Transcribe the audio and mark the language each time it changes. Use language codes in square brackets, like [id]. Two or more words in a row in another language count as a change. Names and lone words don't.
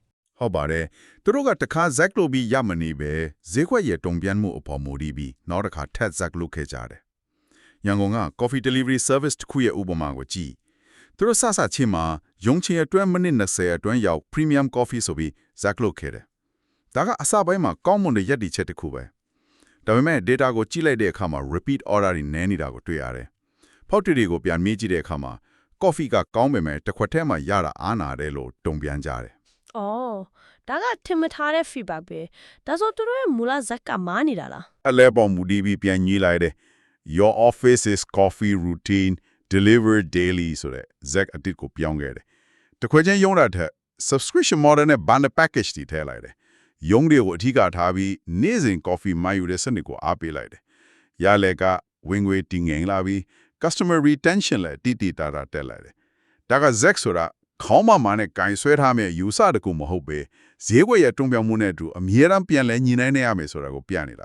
[my] ဟုတ်ပါတယ်သူတို့ကတခါ Zack လို့ပြီးရမနေပဲဈေးကွက်ရဲ့တုံ့ပြန်မှုအပေါ်မူတည်ပြီးနောက်တစ်ခါထပ် Zack လုပ်ခဲ့ကြတယ်ရန်ကုန်က [en] coffee delivery service [my] တစ်ခုရဲ့ဥပမာကိုကြည့်သူတို့စချင်းမှာရုံချင်အတွင်းမိနစ်20အတွင်းရောက် [en] premium coffee [my] ဆိုပြီး Zack လုပ်ခဲ့တယ်ဒါကအစပိုင်းမှာကောင်းမွန်တဲ့ရည်တည်ချက်တစ်ခုပဲဒါပေမဲ့ data ကိုကြည့်လိုက်တဲ့အခါမှာ [en] repeat order [my] တွေနည်းနေတာကိုတွေ့ရတယ်ဖောက်တွေတွေကိုပြန်မေးကြည့်တဲ့အခါမှာ coffee ကကောင်းပေမဲ့တစ်ခွက်ထဲမှာရတာအားနာတယ်လို့တုံ့ပြန်ကြတယ် အော်ဒါကထင်မထားတဲ့ feedback ပဲဒါဆိုသူတို့ရဲ့မူလဇက်ကမားနေတာလား အလဲပေါ်မူတည်ပြီးပြန်ညှိလိုက်တယ် [en] Your office is coffee routine delivered daily [my] ဆိုတဲ့ Zack အတစ်ကိုပြောင်းခဲ့တယ်တစ်ခွက်ချင်းရုံး တာထက် [en] subscription model [my] နဲ့ [en] bundle package [my] တွေထည့်လိုက်တယ်ရုံးတွေကိုအထီးကထားပြီးနေ့စဉ် coffee မှယူတဲ့စနစ်ကိုအားပေးလိုက်တယ်ရလဲကဝင်ငွေတည်ငြိမ်လာပြီး [en] customer retention [my] လည်းတိတာတက်လာတယ်ဒါက Zack ဆိုတာခေါင်းမနဲ့ကင်ဆွဲထားမဲ့ယူဆတကူမဟုတ်ပဲဈေးကွက်ရဲ့တုံ့ပြန်မှုနဲ့အတူအမြဲတမ်းပြန်လဲညီနိုင်နေရမယ်ဆိုတာကိုပြနေတာပဲ